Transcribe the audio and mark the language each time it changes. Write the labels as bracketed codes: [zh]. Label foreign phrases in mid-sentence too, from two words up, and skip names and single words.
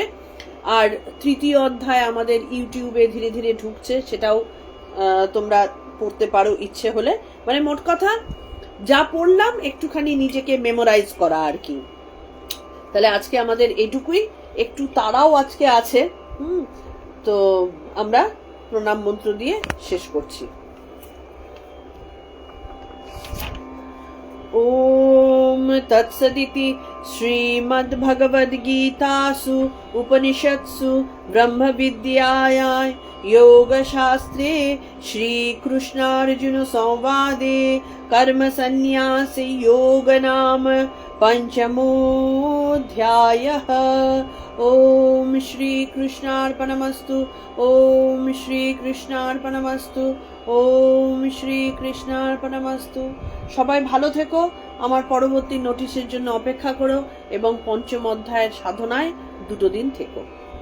[bn] আর তৃতীয় অধ্যায় আমাদের ইউটিউবে ধীরে ধীরে ঢুকছে, সেটাও তোমরা পড়তে পারো ইচ্ছে হলে। মানে মোট কথা, যা পড়লাম একটুখানি নিজেকে মেমোরাইজ করা আর কি। তাহলে আজকে আমাদের এইটুকুই। একটু তারাও আজকে আছে। তো আমরা প্রণাম মন্ত্র দিয়ে শেষ করছি। [sa] ओम तत्सदिति श्रीमद्भगवद्गीतासु उपनिषत्सु ब्रह्म विद्यायां योगशास्त्रे श्रीकृष्णार्जुन संवादे कर्म संन्यास योग नाम पंचमोऽध्यायः। ओम श्री कृष्णार्पणमस्तु। ओम श्री कृष्णार्पणमस्तु। ओम श्री कृष्णार्पणमस्तु। [bn] সবাই ভালো থেকো। আমার পরবর্তী নোটিশের জন্য অপেক্ষা করো এবং পঞ্চম অধ্যায়ের সাধনায় 2 দিন থেকো।